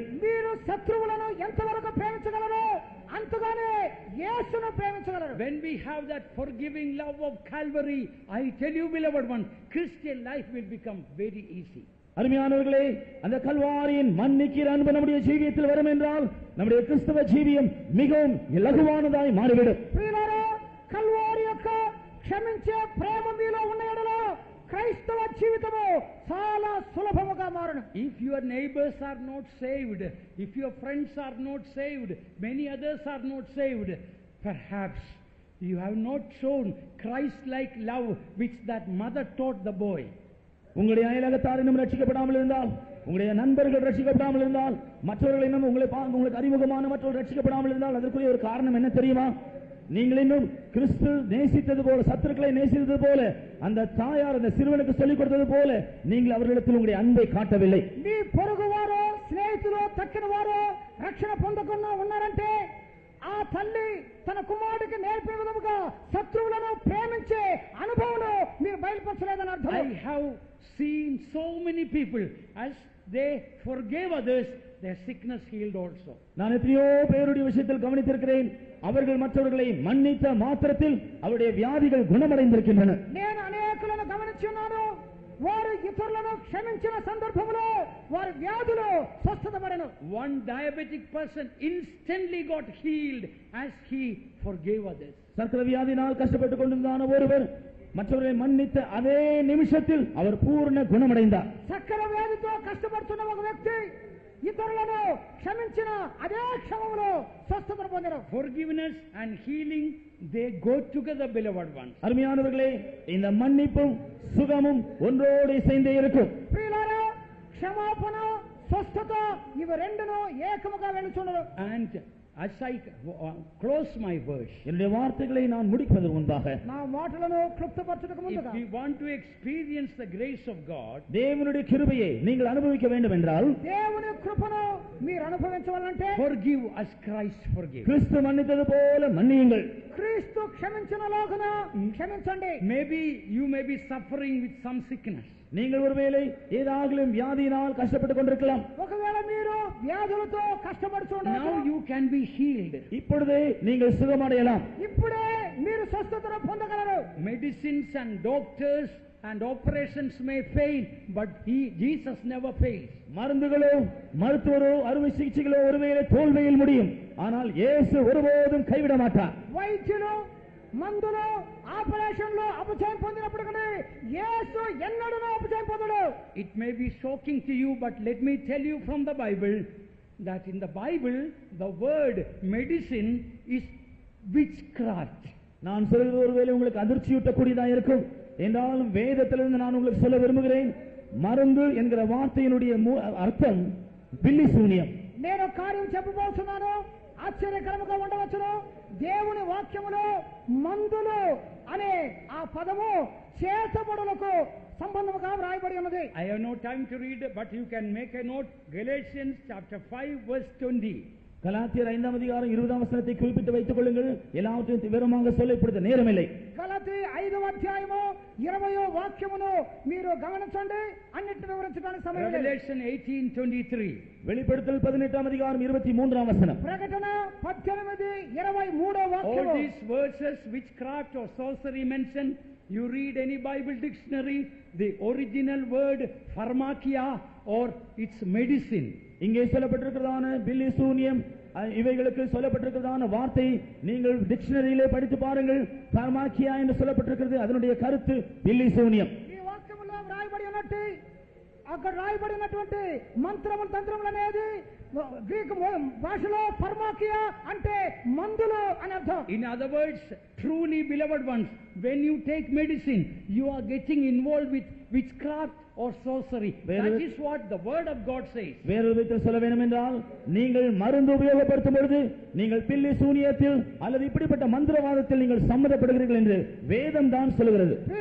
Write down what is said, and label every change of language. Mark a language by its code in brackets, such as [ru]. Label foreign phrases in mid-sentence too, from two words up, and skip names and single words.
[te] మీరు శత్రువులను ఎంతవరకు ప్రేమించగలరో అంతగానే యేసును ప్రేమించగలరు. [en] When we have that forgiving love of Calvary, I tell you, beloved one, Christian life will become very easy. [ta] அருமையானவர்களே, அந்த கல்வாரியின் மன்னிக்கிற அன்பு நம்முடைய ஜீவியத்தில் வரும் என்றால் நம்முடைய கிறிஸ்தவ ஜீவியம் மிகவும் இலகுவானதாய் மாறிவிடும். [te] ప్రియులారా, కల్వారి యొక్క క్షమించే ప్రేమ మీలో ఉన్న యెడల క్రైస్తవ జీవితము చాలా సులభముగా మారును. [en] If your neighbors are not saved, if your friends are not saved, many others are not saved, perhaps you have not shown Christ-like love which that mother taught the boy. [ta] உங்களுடைய அயலகத்தார் இன்னும் ரட்சிக்கப்படாமல் இருந்தால், உங்களுடைய நண்பர்கள் ரட்சிக்கப்படாமல் இருந்தால், மற்றவர்கள் இன்னும் உங்களுக்கு அறிமுகமான மற்றவர்கள் ரட்சிக்கப்படாமல் இருந்தால் அதற்குரிய ஒரு காரணம் என்ன தெரியுமா? நீங்கள் இன்னும் கிறிஸ்து நேசித்தது போல, சத்துருக்களை நேசித்தது போல, அந்த தாயார் அந்த சிறுவனுக்கு சொல்லிக் கொடுத்தது போல நீங்கள் அவர்களிடத்தில் உங்களுடைய அன்பை காட்டவில்லை. [te] నీ పొరుగువారో స్నేహితులు తక్కిన వారో రక్షణ పొందకుండా ఉన్నారంటే ఆ తల్లి తన కుమారుడికి నేర్పిన విధముగా శత్రువులను ప్రేమించే అనుభవంలో మీరు బయలుపరచలేదని అర్థం. [en] I have seen so many people, as they forgave others, their sickness healed also. [ta] நான் எத்தனையோ பேருடைய விஷயத்தில் கவனித்திருக்கிறேன். அவர்கள் மற்றவர்களை மன்னித்த மாத்திரத்தில் அவருடைய வியாதிகள் குணமடைந்திருக்கின்றன. [te] నేను అనేకులను గమనించున్నాను. వారు ఇతరులను క్షమించిన సందర్భంలో వారి వ్యాధులు స్వస్థతపడెను. [en] One diabetic person instantly got healed as he forgave others. [ta] சர்க்கரை வியாதினால் கஷ்டப்பட்டுக் கொண்டிருந்தான ஒருவர் மற்றவர்களை மன்னித்த அதே நிமிஷத்தில் அவர் பூர்ண குணமடைந்தார். [te] చక్కెర వ్యాధితో కష్టపడుతున్న ఒక వ్యక్తి ఇతరులను క్షమించిన అదే క్షమములో స్వస్థతను పొందారు. [en] Forgiveness and healing, they go together, beloved ones. [ta] அருமையானவர்களே, இந்த மன்னிப்பும் சுகமும் ஒன்றோடு இசைந்தே இருக்கும். [te] ప్రియులారా, క్షమాపణ స్వస్థత ఇవి రెండును ఏకముగా వెళుచున్నది. [en] And as I close my verse, [ta] என்னுடைய வார்த்தைகளை நான் முடிப்பதற்கு முன்பாக [te] నా మాటలను క్లుప్తపరచుటకు [en] if [te] ముందుగా [en] we want to experience the grace of God, [ta] தேவனுடைய கிருபையை நீங்கள் அனுபவிக்க வேண்டும் என்றால் [te] దేవుని కృపను మీరు అనుభవించవాలంటే [en] forgive as Christ forgave. [ta] கிறிஸ்து மன்னித்தது போல மன்னியுங்கள். [te] క్రీస్తు క్షమించినలాగున క్షమించండి. [en] Maybe you may be suffering with some sickness. [ta] நீங்கள் ஒருவேளை ஏதாகிலும் வியாதியினால் கஷ்டப்பட்டுக் கொண்டிருக்கலாம். [te] ఒకవేళ మీరు వ్యాధులతో కష్టపడుతుండవచ్చు. [en] Now you can be healed. [ta] இப்பொழுதே நீங்கள் சுகமடையலாம். [te] ఇప్పుడే మీరు స్వస్థతను పొందగలరు. [en] Medicines and doctors and operations may fail, but Jesus never fails. [ta] மருந்துகளோ மருத்துவரோ அறுவை சிகிச்சைகளோ ஒருவேளை தோல்வியில் முடியும், ஆனால் இயேசு ஒருபோதும் கைவிட மாட்டார். [te] వైద్యులు మందులు ఆపరేషన్లు అపజయం పొందినప్పటికీ యేసు ఎన్నడూ అపజయం పొందడు. [en] It may be shocking to you, but let me tell you from the Bible that in the Bible the word medicine is witchcraft. [ta] நான் சொல்வது ஒருவேளை உங்களுக்கு அதிர்ச்சியூட்டக்கூடியதாக இருக்கும் என்றாலும் வேதத்திலிருந்து நான் உங்களுக்கு சொல்ல விரும்புகிறேன், மருந்து என்கிற வார்த்தையினுடைய அர்த்தம் பில்லி சூனியம். [te] నేను కార్యం చెప్పబోతున్నాను, ఆశ్చర్యకరముగా ఉండవచ్చును. దేవుని వాక్యములో మందులు అనే ఆ పదము చేతబడులకు సంబంధముగా వ్రాయబడి ఉన్నది. [en] I have no time to read, but you can make a note. Galatians chapter 5 verse 20. [ta] கலாத்தியர் 5ஆம் அதிகாரம் 20ஆம் வசனத்தை குறிப்பிட்டு வைத்துக் கொள்ளுங்கள். எல்லாவற்றையும் விவரமாக சொல்ல இப்பொழுது நேரமில்லை. [te] గలతీ 5వ అధ్యాయము 20వ వాక్యమును మీరు గమనించండి. అన్నిటిని వివరించడానికి సమయం లేదు. [en] Revelation 18:23. [ta] வெளிப்படுத்தல் 18ஆம் அதிகாரம் 23ஆம் வசனம். [te] ప్రకటన 18:23వ [en] All [te] వాక్యము. [en] these verses, witchcraft or sorcery mentioned, you read any Bible dictionary, the original word pharmakia or its medicine. [ta] இங்கே சொல்லப்பட்டிருக்கிறதான பில்லி சூனியம் இவைகளுக்கு சொல்லப்பட்டிருக்கிறதான வார்த்தை நீங்கள் டிக்ஷனரியிலே படித்து பாருங்கள். பார்மாக்கியா என்று சொல்லப்பட்டிருக்கிறது, அதனுடைய கருத்து பில்லி சூனியம். [te] ఈ వాక్యములో వ్రాయబడి ఉన్నట్టు అక్కడ రాయబడినటువంటి మంత్రము తంత్రములు అనేది గ్రీకు భాషలో ఫార్మాకియా అంటే మందులు అని అర్థం. [en] In other words, truly beloved ones, when you take medicine, you are getting involved with witchcraft or sorcery. That is what the word of God says. [ta] வேறு விதத்தில் சொல்ல வேண்டும் என்றால், நீங்கள் மருந்து உபயோகப்படுத்தும் பொழுது நீங்கள் பில்லி சூனியத்தில் அல்லது இப்படிப்பட்ட மந்திரவாதத்தில் நீங்கள் சம்மதப்படுகிறீர்கள் என்று வேதம் தான் சொல்கிறது.